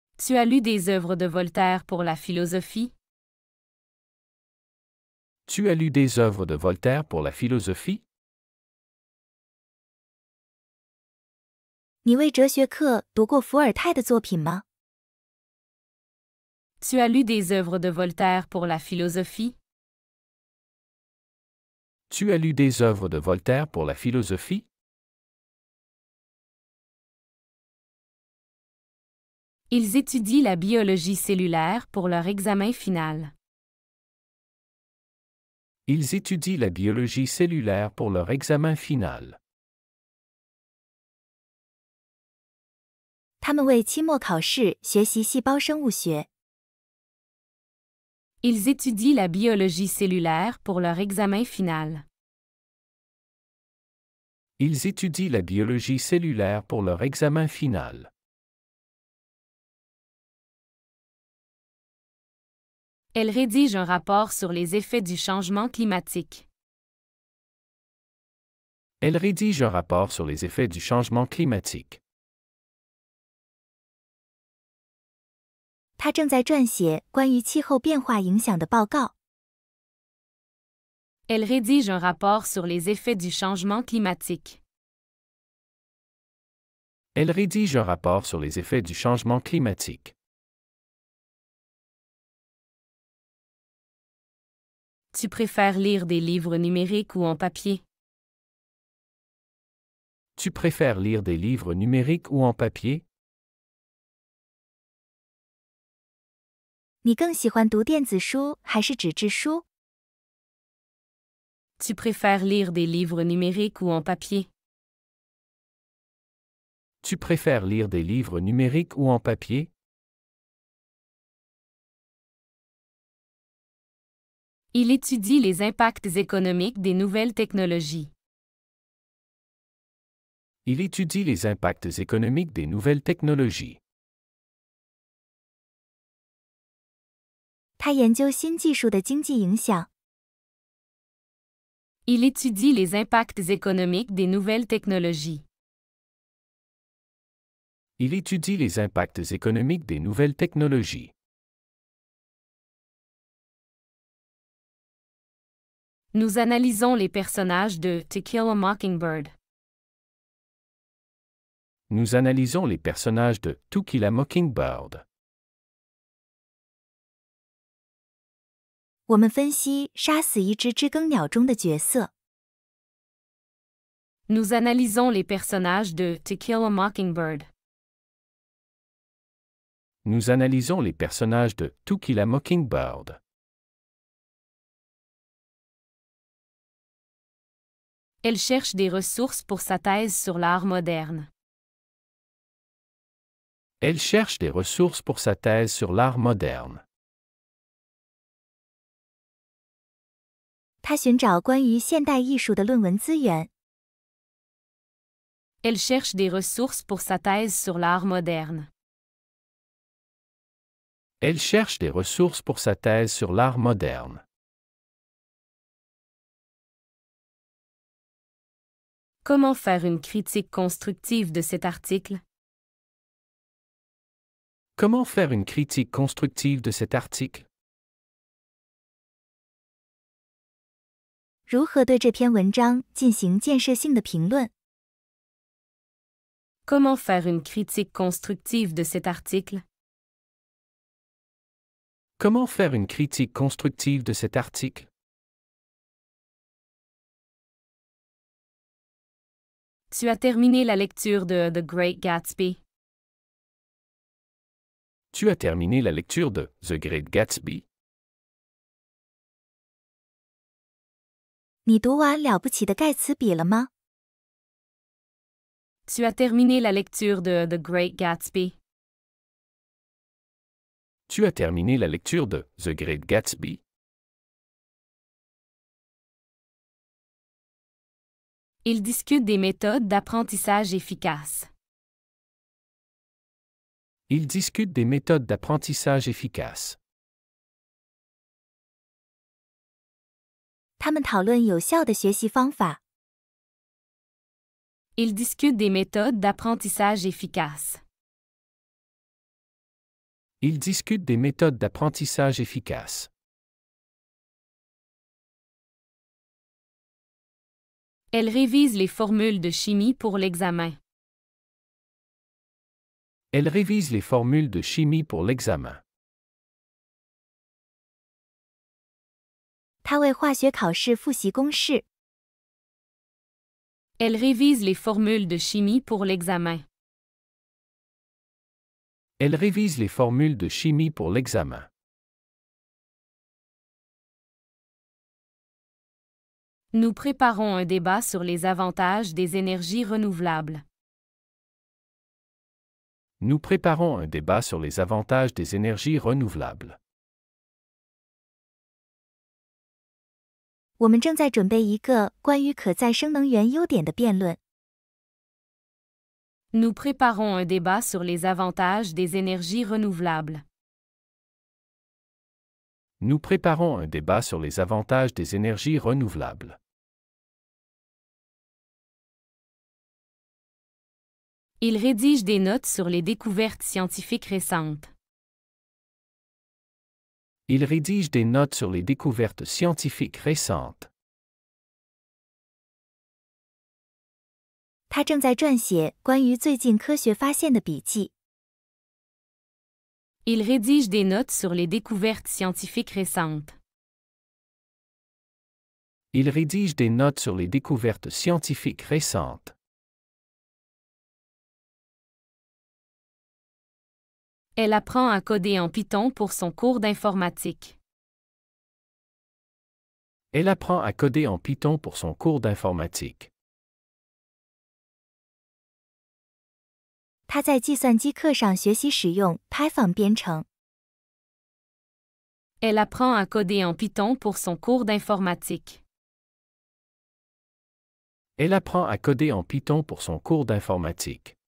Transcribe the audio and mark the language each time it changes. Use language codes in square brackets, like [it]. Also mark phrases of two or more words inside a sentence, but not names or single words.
[fr] Tu as lu des œuvres de Voltaire pour la philosophie? Tu as lu des œuvres de Voltaire pour la philosophie? [zh] 你为哲学课读过伏尔泰的作品吗？ [fr] Tu as lu des œuvres de Voltaire pour la philosophie? Tu as lu des œuvres de Voltaire pour la philosophie? Ils étudient la biologie cellulaire pour leur examen final. Ils étudient la biologie cellulaire pour leur examen final. [zh] 他们为期末考试学习细胞生物学。 [fr] Ils étudient la biologie cellulaire pour leur examen final. Ils étudient la biologie cellulaire pour leur examen final. Elle rédige un rapport sur les effets du changement climatique. Elle rédige un rapport sur les effets du changement climatique. [zh] 他正在撰写关于气候变化影响的报告。 [fr] Elle rédige un rapport sur les effets du changement climatique. Elle rédige un rapport sur les effets du changement climatique. Tu préfères lire des livres numériques ou en papier? Tu préfères lire des livres numériques ou en papier? [zh] 你更喜欢读电子书还是纸质书？ [fr] Tu préfères lire des livres numériques ou en papier? Tu préfères lire des livres numériques ou en papier? Il étudie les impacts économiques des nouvelles technologies. Il étudie les impacts économiques des nouvelles technologies. [zh] 他研究新技术的经济影响。 [fr] Il étudie les impacts économiques des nouvelles technologies. Il étudie les impacts économiques des nouvelles technologies. Nous analysons les personnages de To Kill a Mockingbird. Nous analysons les personnages de To Kill a Mockingbird. [zh] 我们分析杀死一只知更鸟中的角色。 [fr] Nous analysons les personnages de To Kill a Mockingbird. Nous analysons les personnages de To Kill a Mockingbird. Elle cherche des ressources pour sa thèse sur l'art moderne. Elle cherche des ressources pour sa thèse sur l'art moderne. [zh] 他寻找关于现代艺术的论文资源。 [fr] Elle cherche des ressources pour sa thèse sur l'art moderne. Elle cherche des ressources pour sa thèse sur l'art moderne. Comment faire une critique constructive de cet article? Comment faire une critique constructive de cet article? [zh] 如何对这篇文章进行建设性的评论？ [fr] Comment faire une critique constructive de cet article? Comment faire une critique constructive de cet article? Tu as terminé la lecture de The Great Gatsby. Tu as terminé la lecture de The Great Gatsby? [zh] 你读完《了不起的盖茨比》了吗？ [fr] Tu as terminé la lecture de The Great Gatsby. Tu as terminé la lecture de The Great Gatsby? Ils discutent des méthodes d'apprentissage efficaces. Ils discutent des méthodes d'apprentissage efficaces. [zh] 他们讨论有效的学习方法。 [fr] Ils discutent des méthodes d'apprentissage efficaces. Ils discutent des méthodes d'apprentissage efficaces. Elle révise les formules de chimie pour l'examen. Elle révise les formules de chimie pour l'examen. [zh] 他为化学考试复习公式。 [fr] Elle révise les formules de chimie pour l'examen. Elle révise les formules de chimie pour l'examen. Nous préparons un débat sur les avantages des énergies renouvelables. Nous préparons un débat sur les avantages des énergies renouvelables. [zh] 我们正在准备一个关于可再生能源优点的辩论。 [fr] Nous préparons un débat sur les avantages des énergies renouvelables. Nous préparons un débat sur les avantages des énergies renouvelables. Il rédige des notes sur les découvertes scientifiques récentes. Il rédige des notes sur les découvertes scientifiques récentes. [zh] 他正在撰写关于最近科学发现的笔记。 [fr] Il rédige des notes sur les découvertes scientifiques récentes. Il rédige des notes sur les découvertes scientifiques récentes. Elle apprend à coder en Python pour son cours d'informatique. Elle apprend à coder en Python pour son cours d'informatique. [zh] 他在计算机课上学习使用 Python 编程。 [fr] Elle apprend à coder en Python pour son cours d'informatique. Elle apprend à coder en Python pour son cours d'informatique.